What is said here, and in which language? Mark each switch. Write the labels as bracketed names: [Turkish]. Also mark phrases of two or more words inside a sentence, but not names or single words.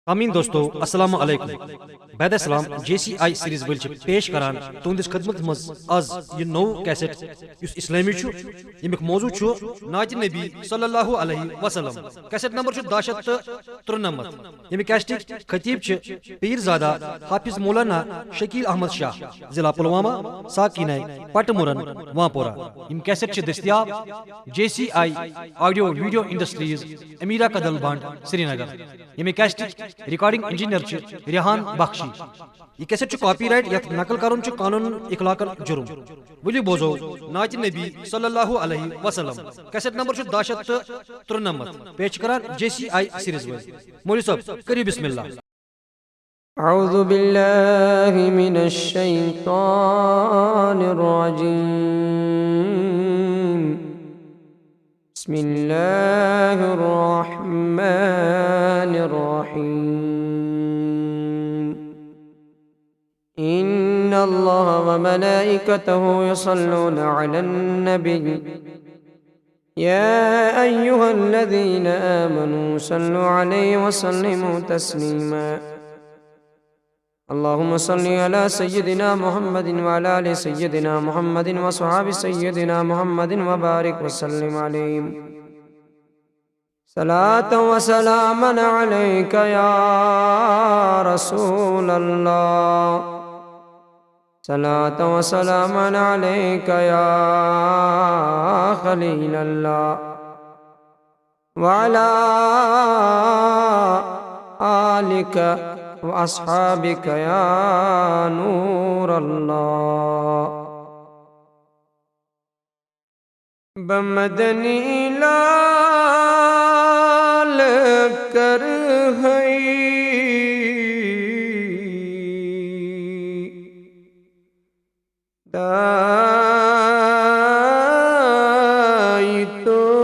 [Kashmiri] आमीन दोस्तों [Arabic] السلام عليكم [Kashmiri] बैद सलाम JCI सीरीज वल पेश करान तुंदिस खदमत मज आज ये नो कैसेट युस इस्लामी छु यमिक मौजू छु नाज नबी [Arabic] صلى الله عليه وسلم [Kashmiri] कैसेट नंबर छु 1093 यमिक कैसेट खतीब छु पीरजादा हाफिज मौलाना शकील अहमद शाह जिला पुलवामा साकिनै पटमुरन वांपोरा यम कैसेट छु दस्तयाब JCI ऑडियो वीडियो इंडस्ट्रीज अमीरा कदल बांड श्रीनगर यमिक कैसेट [English] recording engineer [Kashmiri] रिहान बख्शी यह कैसेट कॉपीराइट यथ नकल करुन कानून इखलाकन जुर्म वली बोजो नाच नबी [Arabic] صلى الله عليه وسلم [Kashmiri] कैसेट नंबर 1093 पेश करान JCI सीरीज वल मौलवी साहब करिए बिस्मिल्लाह। [Arabic] أعوذ بالله من الشيطان الرجيم بسم الله الرحمن الرحيم إن الله و ملائكته يصلون على النبي يا أيها الذين آمنوا صلوا عليه و سلموا تسليما اللهم صل على سيدنا محمد و على آل سيدنا محمد و أصحاب سيدنا محمد و بارك و سلم عليهم صلاة و سلاما عليك يا رسول الله صلاة و سلاما عليك يا خليل الله و على آلك و أصحابك يا نور الله बमदनी लाल कर है दाई तो